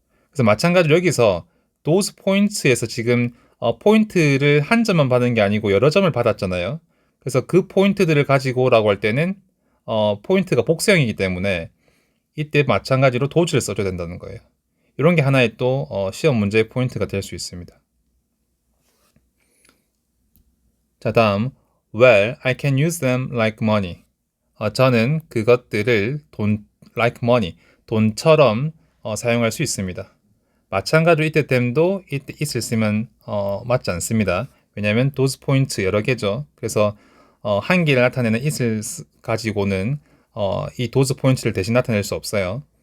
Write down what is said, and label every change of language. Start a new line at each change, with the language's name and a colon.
Korean: 그래서 마찬가지로 여기서
English: those points
Korean: 에서 지금 포인트를 한 점만 받은 게 아니고 여러 점을 받았잖아요. 그래서 그 포인트들을 가지고 오라고 할 때는 포인트가 복수형이기 때문에 이때 마찬가지로 does를 써줘야 된다는 거예요. 이런 게 하나의 또 시험 문제의 포인트가 될 수 있습니다. 자, 다음
English: Well, I can use them like money.
Korean: 저는 그것들을
English: like money,
Korean: 돈처럼 사용할 수 있습니다. 마찬가지로 이때 them도 이때 it을 쓰면 맞지 않습니다. 왜냐하면
English: those points
Korean: 여러 개죠. 그래서 한 개를 나타내는 it을 가지고는 이 those points를 대신 나타낼 수 없어요.